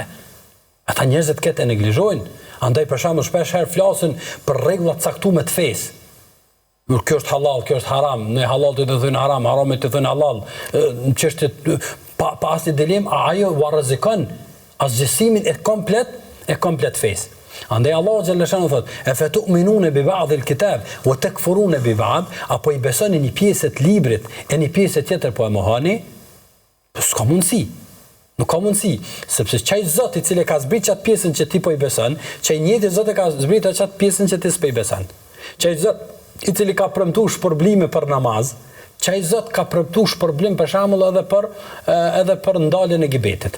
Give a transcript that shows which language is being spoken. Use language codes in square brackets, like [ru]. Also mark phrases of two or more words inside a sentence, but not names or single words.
[sq] Ata njerëzit këtë e neglizhojnë. Andaj për shembull shpesh herë flasin për rregulla të caktuara të fesë. Kjo është halal, kjo është haram, ne halal të thënë haram, haram të thënë halal. Në çështje pa asnjë dilemë, ajo u rrezikon asgjësimin e komplet fesë. Andaj Allahu xhaleshanu thot: [ar] "أفتؤمنون ببعض الكتاب وتكفرون ببعض", [sq] apo i besoni një pjesë të librit e një pjesë tjetër po e mohoni? S'ka mundësi. Nuk ka mundësi, sepse çaj Zot i cili ka zbritur atë pjesën që ti po i beson, çaj njëjtë Zot e ka zbritur atë pjesën që ti s'po i beson. Çaj Zot i cili ka premtuar shpërblime për namaz, çaj Zot ka premtuar shpërblim për shembull edhe për ndaljen e gibetit.